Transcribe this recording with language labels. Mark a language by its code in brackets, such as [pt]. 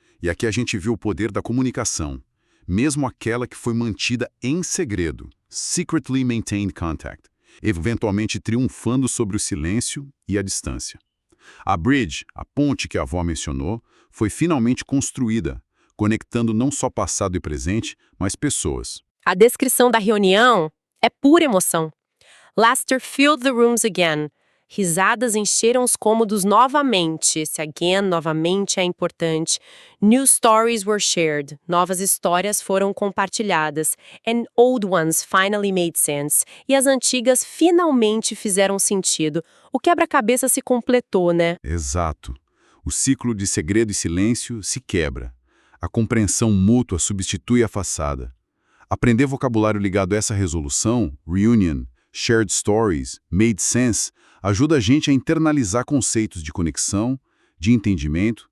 [pt] E aqui a gente viu o poder da comunicação, mesmo aquela que foi mantida em segredo, [en] secretly maintained contact, [pt] eventualmente triunfando sobre o silêncio e a distância. A bridge, a ponte que a avó mencionou, foi finalmente construída, conectando não só passado e presente, mas pessoas. A descrição da reunião é pura emoção. [en] Laughter filled the rooms again. [pt] Risadas encheram os cômodos novamente. Esse again, novamente, é importante. [en] New stories were shared. [pt] Novas histórias foram compartilhadas. [en] And old ones finally made sense. [pt] E as antigas finalmente fizeram sentido. O quebra-cabeça se completou, né? Exato. O ciclo de segredo e silêncio se quebra. A compreensão mútua substitui a façada. Aprender vocabulário ligado a essa resolução, reunion, shared stories, made sense, ajuda a gente a internalizar conceitos de conexão, de entendimento.